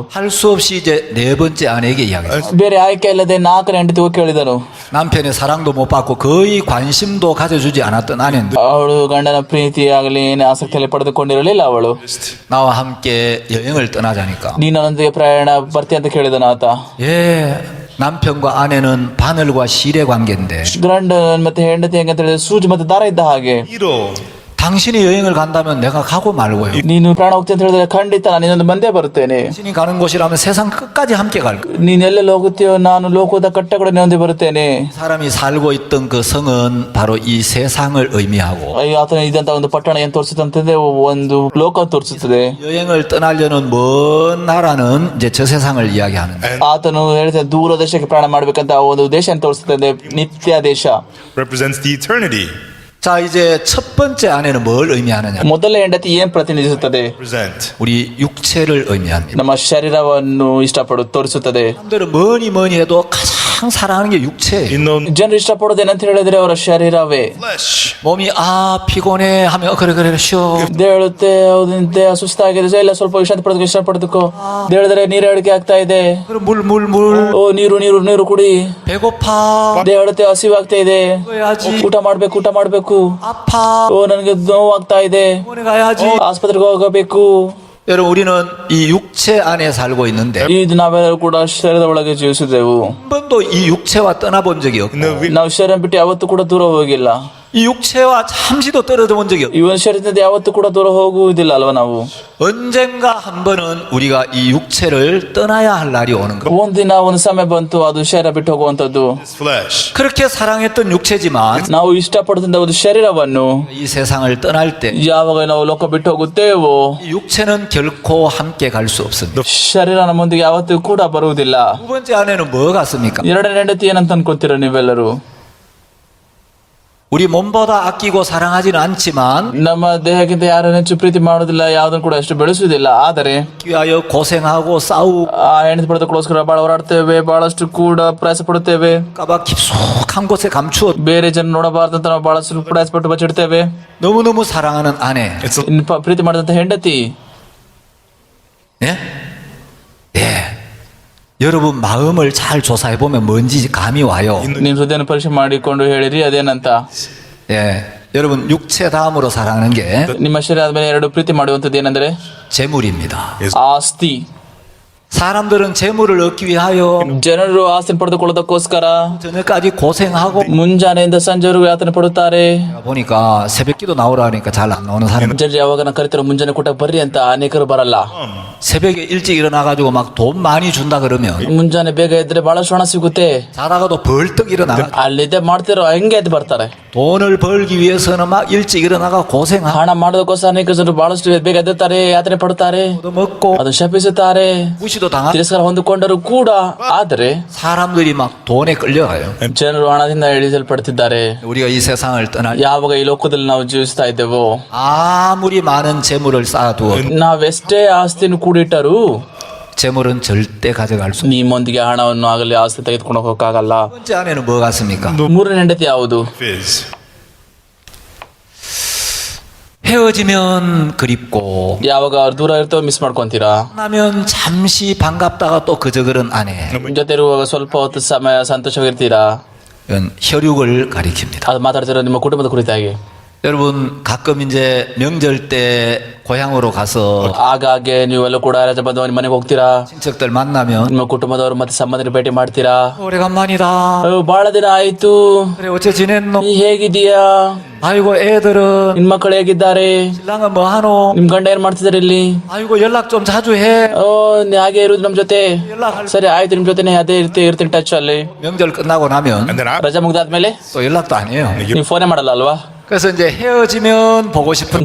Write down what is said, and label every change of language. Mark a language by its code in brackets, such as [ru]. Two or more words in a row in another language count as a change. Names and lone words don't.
[ko] 할 수 없이 이제 네 번째 아내에게 이야기했어. [kn] ಬೇರೆ ಆಯ್ಕೆ ಇಲ್ಲದೆ ನಾಲ್ಕನೇ ಹೆಂಡತಿ ಹೋಗಿ ಕೇಳಿದನು. [ko] 남편의 사랑도 못 받고 거의 관심도 가져주지 않았던 아내인데 [kn] ಅವಳು ಗಂಡನ ಪ್ರೀತಿ ಆಗಲಿ ಏನು ಆಸಕ್ತಿಯಲ್ಲಿ ಪಡೆದುಕೊಂಡಿರಲಿಲ್ಲ. ಅವಳು [ko] 나와 함께 여행을 떠나자니까 [kn] ನೀನು ನನ್ನೊಂದಿಗೆ ಪ್ರಯಾಣ ಬರ್ತಿ ಅಂತ ಕೇಳಿದನು ಆತ. [ko] 남편과 아내는 바늘과 실의 관계인데 [kn] ಗಂಡ ಮತ್ತೆ ಹೆಂಡತಿ ಹೆಂಗಂತ ಹೇಳಿದ್ರೆ ಸೂಜಿ ಮತ್ತೆ ದಾರ ಇದ್ದ ಹಾಗೆ. [en] Needle. [ko] 당신이 여행을 간다면 내가 가고 말고요. [kn] ನೀನು ಪ್ರಾಣ ಹೋಗ್ತೀನಿ ಅಂತ ಹೇಳಿದ್ರೆ ಖಂಡಿತ ನಾನು ಇನ್ನೊಂದು ಬಂದೇ ಬರುತ್ತೇನೆ. [ko] 당신이 가는 곳이라면 세상 끝까지 함께 갈 거예요. [kn] ನೀನ್ ಎಲ್ಲೆಲ್ಲಿ ಹೋಗುತ್ತೀಯೋ ನಾನು ಲೋಕದ ಕಟ್ಟ ಕೂಡ ನಿನ್ನೊಂದಿಗೆ ಬರುತ್ತೇನೆ. [ko] 사람이 살고 있던 그 성은 바로 이 세상을 의미하고 [kn] ಆತನ ಇದಂತ ಒಂದು ಪಟ್ಟಣ ಏನ್ ತೋರಿಸುತ್ತಂತಂದ್ರೆ ಒಂದು ಲೋಕ ತೋರಿಸುತ್ತದೆ. [ko] 여행을 떠나려는 먼 나라는 이제 저 세상을 이야기하는데 [kn] ಆತನು ಹೇಳ್ತಾನೆ ದೂರ ದೇಶಕ್ಕೆ ಪ್ರಯಾಣ ಮಾಡ್ಬೇಕಂತ ಒಂದು ದೇಶ ತೋರಿಸುತ್ತದೆ, ನಿತ್ಯ ದೇಶ. [en] Represents the eternity. [ko] 자 이제 첫 번째 아내는 뭘 의미하느냐? [kn] ಮೊದಲ ಹೆಂಡತಿ ಏನ್ ಪ್ರತಿನಿಧಿಸುತ್ತದೆ? [en] Represent. [ko] 우리 육체를 의미합니다. [kn] ನಮ್ಮ ಶರೀರವನ್ನು ತೋರಿಸುತ್ತದೆ. [ko] 사람들은 뭐니 해도 가장 사랑하는 게 육체예요. [en] In the [kn] ಜನರು ಇಷ್ಟಪಡೋದೇನಂತ ಹೇಳಿದ್ರೆ ಅವರ ಶರೀರವೇ. [en] flesh. [ko] 몸이 피곤해 하면 그래 쉬어. [kn] ಹೇಳುತ್ತೆ, ಹೌದು ದೇಹ ಸುಸ್ತಾಗಿದೆ, ಇಲ್ಲ ಸ್ವಲ್ಪ ವಿಶ್ರಾಂತಿ ಪಡೆದಕ್ಕೆ ಇಷ್ಟ ಪಡೆದಕ್ಕೋ. ಹೇಳಿದ್ರೆ ನೀರು ಹೇಳಿಕೆ ಆಗ್ತಾ ಇದೆ, [ko] 그럼 물 [kn] ಓ ನೀರು ಕುಡಿ. [ko] 배고파 [kn] ಹೇಳುತ್ತೆ ಹಸಿವಾಗ್ತಾ ಇದೆ, [ko] 먹어야지. [kn] ಊಟ ಮಾಡ್ಬೇಕು. [ko] 아파 [kn] ಓ ನನಗೆ ನೋವಾಗ್ತಾ ಇದೆ, [ko] 병원에 가야지. [kn] ಆಸ್ಪತ್ರೆಗೆ ಹೋಗಬೇಕು. [ko] 여러분 우리는 이 육체 안에 살고 있는데 [kn] ಇದು ನಾವೆಲ್ಲರೂ ಕೂಡ ಶರೀರದ ಒಳಗೆ ಜೀವಿಸಿದೆವು. [ko] 한 번도 이 육체와 떠나본 적이 없고 [en] In the [kn] ನಾವು ಶರೀರ ಬಿಟ್ಟು ಯಾವತ್ತೂ ಕೂಡ ದೂರ ಹೋಗಿಲ್ಲ. [ko] 이 육체와 잠시도 떨어져 본 적이 없고 [kn] ಇವನ ಶರೀರದಿಂದ ಯಾವತ್ತೂ ಕೂಡ ದೂರ ಹೋಗುವುದಿಲ್ಲ ಅಲ್ವಾ ನಾವು. [ko] 언젠가 한 번은 우리가 이 육체를 떠나야 할 날이 오는 거. [kn] ಒಂದಿನ ಒಂದು ಸಮಯ ಬಂತು, ಅದು ಶರೀರ ಬಿಟ್ಟು ಹೋಗುವಂತದ್ದು. [en] flesh. [ko] 그렇게 사랑했던 육체지만 [kn] ನಾವು ಇಷ್ಟಪಡುತ್ತಿದ್ದ ಒಂದು ಶರೀರವನ್ನು [ko] 이 세상을 떠날 때 이 [kn] ಯಾವಾಗ ನಾವು ಲೋಕ ಬಿಟ್ಟು ಹೋಗುತ್ತೇವೋ [ko] 육체는 결코 함께 갈 수 없습니다. [kn] ಶರೀರ ನಮ್ಮೊಂದಿಗೆ ಯಾವತ್ತೂ ಕೂಡ ಬರುವುದಿಲ್ಲ. [ko] 두 번째 아내는 뭐 같습니까? [kn] ಎರಡನೇ ಹೆಂಡತಿ ಏನಂತ ಅನ್ಕೊಂತೀರ ನೀವೆಲ್ಲರೂ? [ko] 우리 몸보다 아끼고 사랑하지는 않지만 [kn] ನಮ್ಮ ದೇಹಕ್ಕಿಂತ ಯಾರನ್ನು ಹೆಚ್ಚು ಪ್ರೀತಿ ಮಾಡುವುದಿಲ್ಲ, ಯಾವುದನ್ನು ಕೂಡ ಅಷ್ಟು ಬೆಳೆಸುವುದಿಲ್ಲ. ಆದರೆ [ko] 위하여 고생하고 싸우고 [kn] ಆ ಹೆಂಡತಿ ಪಡೆದಕ್ಕೋಸ್ಕರ ಬಹಳ ಹೋರಾಡ್ತೇವೆ, ಬಹಳಷ್ಟು ಕೂಡ ಪ್ರಯಾಸ ಪಡುತ್ತೇವೆ. [ko] 까봐 깊숙한 곳에 감추어 [kn] ಬೇರೆ ಜನ ನೋಡಬಾರ್ದಂತ ನಾವು ಬಹಳಷ್ಟು ಪ್ರಯಾಸ ಪಟ್ಟು ಬಚ್ಚಿಡ್ತೇವೆ. [ko] 너무너무 사랑하는 아내. [en] It's a, [kn] ಇನ್ನು ಪ್ರೀತಿ ಮಾಡಿದಂತ ಹೆಂಡತಿ. [ko] 예? 여러분 마음을 잘 조사해 보면 뭔지 감이 와요. [kn] ನೀನ್ ಹೃದಯನ ಪರೀಕ್ಷೆ ಮಾಡಿಕೊಂಡು ಹೇಳಿರಿ ಅದೇನಂತ. [ko] 여러분 육체 다음으로 사랑하는 게 [kn] ನಿಮ್ಮ ಶರೀರ ಆದ್ಮೇಲೆ ಎರಡು ಪ್ರೀತಿ ಮಾಡುವಂತದ್ದು ಏನಂದ್ರೆ [ko] 재물입니다. [kn] ಆಸ್ತಿ. [ko] 사람들은 재물을 얻기 위하여 [kn] ಜನರು ಆಸ್ತಿ ಪಡೆದುಕೊಳ್ಳೋದಕ್ಕೋಸ್ಕರ [ko] 저녁까지 고생하고 [kn] ಮುಂಜಾನೆಯಿಂದ ಸಂಜೆವರೆಗೂ ಯಾತನೆ ಪಡುತ್ತಾರೆ. [ko] 보니까 새벽기도 나오라 하니까 잘 안 나오는 사람. [kn] ಜನರು ಯಾವಾಗ ಕರಿತಾರೋ ಮುಂಜಾನೆ ಕೂಟ ಬರ್ರಿ ಅಂತ ಅನೇಕರು ಬರಲ್ಲ. [ko] 새벽에 일찍 일어나가지고 막 돈 많이 준다 그러면 [kn] ಮುಂಜಾನೆ ಬೇಗ ಎದ್ರೆ ಬಹಳಷ್ಟು ಹಣ ಸಿಗುತ್ತೆ. [ko] 자다가도 벌떡 일어나가 [kn] ಅಲ್ಲಿದ್ದೆ ಮಾಡ್ತಿರೋ ಹಂಗೆ ಎದ್ದು ಬರ್ತಾರೆ. [ko] 돈을 벌기 위해서는 막 일찍 일어나가 고생하고 [kn] ಹಣ ಮಾಡೋದಕ್ಕೋಸ್ಕರ ಅನೇಕ ಜನರು ಬಹಳಷ್ಟು ಬೇಗ ಎದ್ದುತ್ತಾರೆ, ಯಾತನೆ ಪಡುತ್ತಾರೆ, [ko] 먹고 [kn] ಅದು ಶಪಿಸುತ್ತಾರೆ, [ko] 무시도 당하고 [kn] ತಿರಸ್ಕಾರ ಹೊಂದಿಕೊಂಡರು ಕೂಡ. ಆದರೆ [ko] 사람들이 막 돈에 끌려가요. [kn] ಜನರು ಹಣದಿಂದ ಎಳಿಸಲ್ಪಡ್ತಿದ್ದಾರೆ. [ko] 우리가 이 세상을 떠날 [kn] ಯಾವಾಗ ಈ ಲೋಕದಲ್ಲಿ ನಾವು ಜೀವಿಸ್ತಾ ಇದ್ದೇವೋ, [ko] 아무리 많은 재물을 쌓아두어도 [kn] ನಾವೆಷ್ಟೇ ಆಸ್ತಿಯನ್ನು ಕೂಡಿಟ್ಟರೂ [ko] 재물은 절대 가져갈 수 없어요. [kn] ನಿಮ್ಮೊಂದಿಗೆ ಹಣವನ್ನು ಆಗಲಿ ಆಸ್ತಿ ತೆಗೆದುಕೊಂಡು ಹೋಗಕ್ಕಾಗಲ್ಲ. [ko] 첫 번째 아내는 뭐 같습니까? [kn] ಮೂರನೇ ಹೆಂಡತಿ ಯಾವುದು? fizz. [ko] 헤어지면 그립고 [kn] ಯಾವಾಗ ಅವ್ರು ದೂರ ಇರ್ತೋ ಮಿಸ್ ಮಾಡ್ಕೊಂತೀರಾ. [ko] 만나면 잠시 반갑다가 또 그저 그런 아내. [kn] ಜೊತೆ ಇರುವಾಗ ಸ್ವಲ್ಪ ಹೊತ್ತು ಸಮಯ ಸಂತೋಷವಾಗಿರ್ತೀರಾ. [ko] 이건 혈육을 가리킵니다. [kn] ಅದು ಮಾತಾಡ್ತಿರೋ ನಿಮ್ಮ ಕುಟುಂಬದ ಕುರಿತಾಗಿ. [ko] 여러분 가끔 이제 명절 때 고향으로 가서 [kn] ಆಗಾಗ್ಗೆ ನೀವೆಲ್ಲ ಕೂಡ ರಜೆ ಬಂದವ ಮನೆಗೆ ಹೋಗ್ತೀರಾ. [ko] 친척들 만나면 [kn] ನಿಮ್ಮ ಕುಟುಂಬದವರು ಮತ್ತೆ ಸಂಬಂಧಿಕರು ಭೇಟಿ ಮಾಡ್ತೀರಾ. [ko] 오래간만이다. [kn] ಅಯ್ಯೋ ಬಹಳ ದಿನ ಆಯ್ತು, [ko] 그래 어째 지냈노? [kn] ನೀ ಹೇಗಿದೀಯಾ, [ko] 아이고 애들은 [kn] ನಿನ್ ಮಕ್ಕಳು ಹೇಗಿದ್ದಾರೆ, [ko] 신랑은 뭐 하노? [kn] ನಿಮ್ ಗಂಡ ಏನ್ ಮಾಡ್ತಿದಾರೆ ಇಲ್ಲಿ, [ko] 아이고 연락 좀 자주 해. [kn] ನೀ ಹಾಗೆ ಇರುದು ನಮ್ ಜೊತೆ. [ko] 연락할 [kn] ಸರಿ ಆಯ್ತು, ನಿಮ್ ಜೊತೆನೆ ಅದೇ ಇರ್ತೀನಿ ಟಚ್ ಅಲ್ಲಿ. [ko] 명절 끝나고 나면 [en] And then [kn] ರಜೆ ಮುಗ್ದಾದ್ಮೇಲೆ [ko] 또 연락도 안 해요. [kn] ನೀವು ಫೋನೇ ಮಾಡಲ್ಲ ಅಲ್ವಾ. [ko] 그래서 이제 헤어지면 보고 싶은